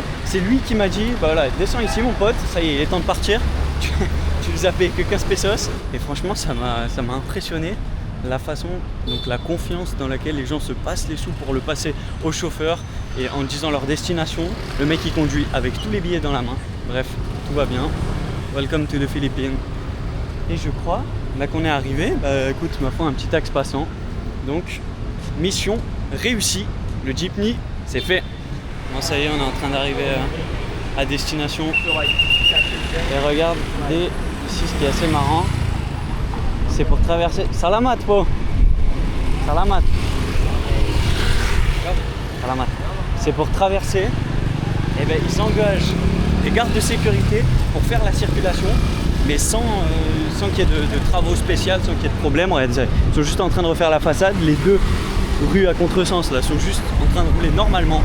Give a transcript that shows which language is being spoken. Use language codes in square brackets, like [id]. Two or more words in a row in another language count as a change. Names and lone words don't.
[fr] C'est lui qui m'a dit, bah voilà, descends ici mon pote, ça y est, il est temps de partir. Tu nous as payé que 15 pesos. Et franchement, ça m'a impressionné la façon, donc la confiance dans laquelle les gens se passent les sous pour le passer au chauffeur et en disant leur destination. Le mec il conduit avec tous les billets dans la main. Bref, tout va bien. [en] Welcome to the Philippines. [fr] Et je crois, là qu'on est arrivé, bah écoute, ma foi, un petit axe passant. Donc, mission réussie. Le jeepney, c'est fait. Bon, ça y est, on est en train d'arriver à destination. Et regarde, ici, ce qui est assez marrant, c'est pour traverser. [tl] Salamat, Po. Salamat. Salamat. [fr] C'est pour traverser. Et ben, ils engagent des gardes de sécurité pour faire la circulation. mais sans qu'il y ait de travaux spéciaux, sans qu'il y ait de problème. Regardez, ils sont juste en train de refaire la façade. Les deux rues à contresens là sont juste en train de rouler normalement.